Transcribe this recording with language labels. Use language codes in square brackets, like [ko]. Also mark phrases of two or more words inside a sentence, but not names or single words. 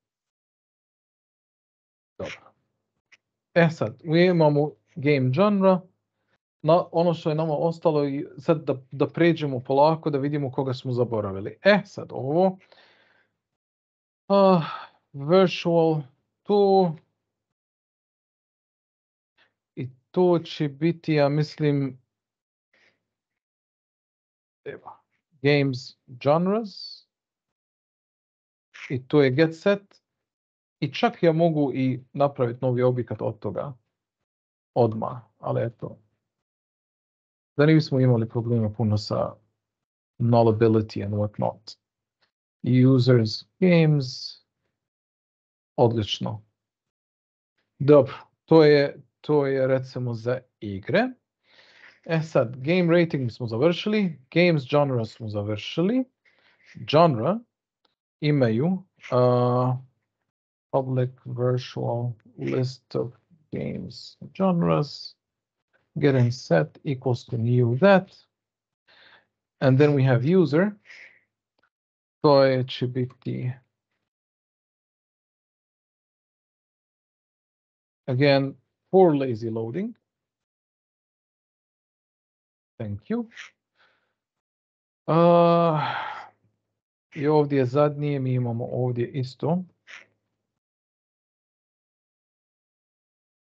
[bs] Dobro. Sad, mi imamo [en] game genre. [bs] Ono što je nama ostalo, sad da pređemo polako, da vidimo koga smo zaboravili. Sad ovo. Virtual tu. I to će biti, ja mislim, [en] games genres. [bs] I to je [en] get set. [bs] I čak ja mogu i napraviti novi objekat od toga. Odmah, ali eto. Da ne bismo imali problema puno sa [en] nullability and what not. Users, games, [bs] odlično. Dobro, to je recimo za igre. Sad, [en] game rating [bs] smo završili, [en] games genre [bs] smo završili. [en] Genre imaju public virtual list of games genres. Getting set equals to new that. And then we have user. [bs] To će biti [en] again for lazy loading. Thank you. [bs] I ovdje zadnije mi imamo ovdje isto.